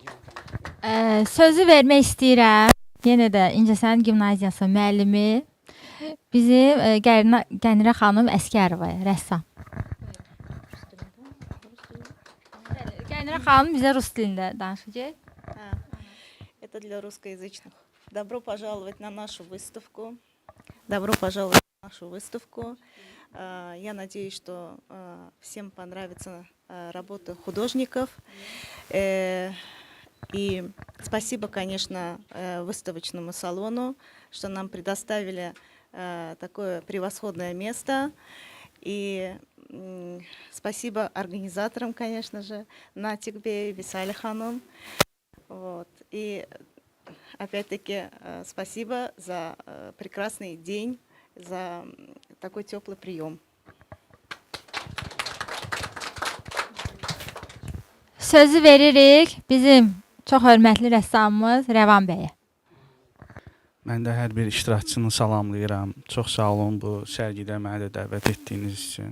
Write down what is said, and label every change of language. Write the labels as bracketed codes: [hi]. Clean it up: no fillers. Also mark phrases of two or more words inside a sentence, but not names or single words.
[az] Sözü vermək istəyirəm. Yenə də İncəsənət Gimnaziyasının müəllimi bizim Qənirə xanım Əskərovaya, rəssam. Qənirə xanım bizə rus dilində danışacaq. [ru] Это для русскоязычных. Добро пожаловать на нашу выставку. Добро пожаловать на нашу выставку. Я надеюсь, что всем понравится работа художников. И спасибо, конечно, выставочному салону, что нам предоставили такое превосходное место. И спасибо организаторам, конечно же, Натикбе, Висали Ханум. Вот. И опять-таки спасибо за прекрасный день, за такой теплый прием. [az] Sözü veririk bizim çox hörmətli rəssamımız Rəvan bəyə. Mən də hər bir iştirakçını salamlayıram. Çox sağ olun bu sərgidə məni də dəvət etdiyiniz üçün.